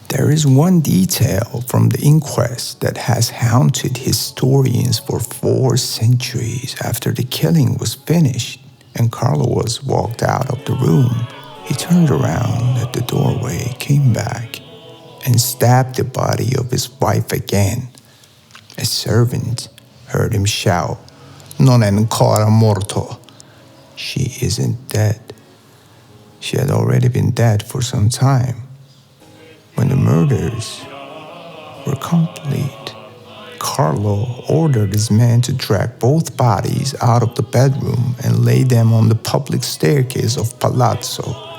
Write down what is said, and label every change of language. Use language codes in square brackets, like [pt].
[en] There is one detail from the inquest that has haunted historians for 4 centuries. After the killing was finished and Carlo was walked out of the room, he turned around at the doorway, came back, and stabbed the body of his wife again. A servant heard him shout, [it] "Non è ancora morto." [en] She isn't dead. She had already been dead for some time. When the murders were complete, Carlo ordered his men to drag both bodies out of the bedroom and lay them on the public staircase of Palazzo.